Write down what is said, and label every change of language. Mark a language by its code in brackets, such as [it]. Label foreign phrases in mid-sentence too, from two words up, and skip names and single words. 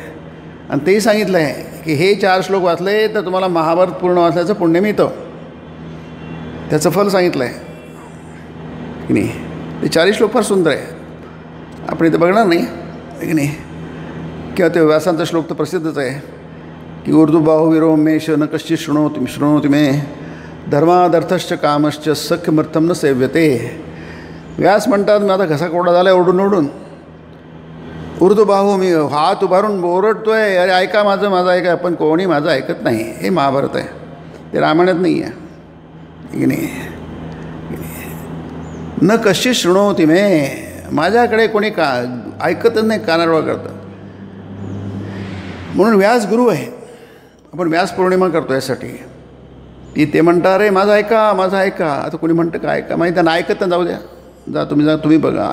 [mr] आणि तेही सांगितलं आहे की हे 4 श्लोक वाचले तर तुम्हाला महाभारत पूर्ण वाचल्याचं पुण्य मिळतं. त्याचं फल सांगितलं आहे की नाही. ते 4 श्लोक फार सुंदर आहे, आपण इथे बघणार नाही की नाही. किंवा ते व्यासांचा श्लोक तर प्रसिद्धच आहे की [sa] ऊर्ध्वबाहुवीरो मेष न कश्चित् शृणोति मे धर्मादर्थश्च कामश्च सख्यमर्थम न सेव्यते. [mr] व्यास म्हणतात मी आता घसा कोरडा झाला आहे ओरडून ऊर्ध्वबाहू, मी हात उभारून ओरडतो आहे, अरे ऐका माझं ऐका. पण कोणी माझं ऐकत नाही. हे महाभारत आहे, ते रामायणात नाही आहे की नाही. [sa] न कश्चित् शृणोति मे, [mr] माझ्याकडे कोणी ऐकतच नाही, कानाडोळा करतं. म्हणून व्यास गुरु आहे. आपण व्यास पौर्णिमा करतो यासाठी की ते म्हणतात अरे माझं ऐका. आता कोणी म्हणतं का ऐका, माहिती त्यांना ऐकत जाऊ द्या, जा तुम्ही बघा.